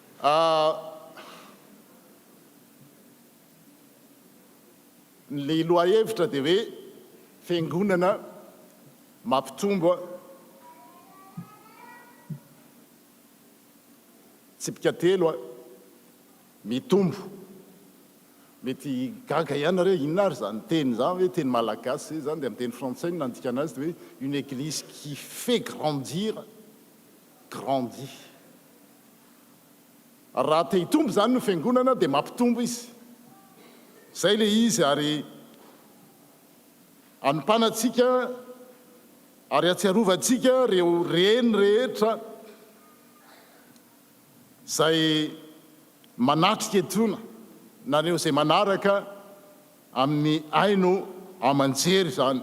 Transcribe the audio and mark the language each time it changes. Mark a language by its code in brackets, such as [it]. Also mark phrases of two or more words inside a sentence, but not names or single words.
[mg] ny loahevitra dia hoe fiangonana mampitombo tsipika telo mitombo. Mety gaga ihany reo inona ary zany teny zany hoe teny malagasy zany dia amin'ny teny français nandika anazy dia hoe [fr] une église qui fait grandir grandit. [mg] Raha te hitombo zany no fiangonana dia mampitombo izy. Zay le izy ary anompanatsika ary atsiarovantsika reo reny rehetra zay manatrika etona nareo zay manaraka amin'ny aino aman-jery zany.